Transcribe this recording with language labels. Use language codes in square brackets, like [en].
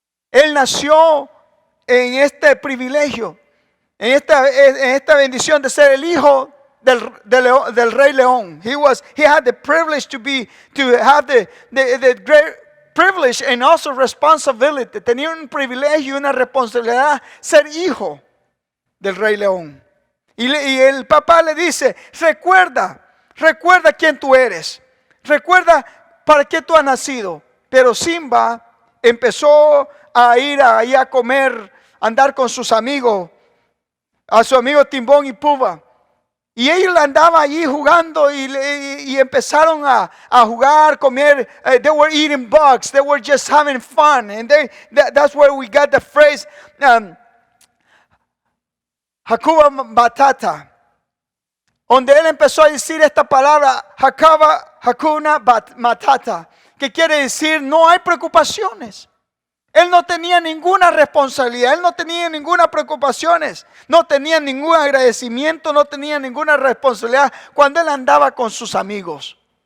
[es] Él nació en este privilegio, en esta bendición de ser el hijo del Rey León. [en] He had the privilege to have the privilege and also responsibility. [es] Tenía un privilegio y una responsabilidad ser hijo del Rey León. Y el papá le dice, recuerda quién tú eres. Recuerda para qué tú has nacido. Pero Simba empezó a ir ahí a comer, andar con sus amigos, a su amigo Timbón y Pumba. Y ellos andaban allí jugando y empezaron a jugar, comer. [en] They were eating bugs. They were just having fun. And that's where we got the phrase, Hakuna Matata. [es] Donde él empezó a decir esta palabra, Hakuna Matata, que quiere decir no hay preocupaciones. Él no tenía ninguna responsabilidad, él no tenía ninguna preocupación, no tenía ningún agradecimiento, no tenía ninguna responsabilidad cuando él andaba con sus amigos.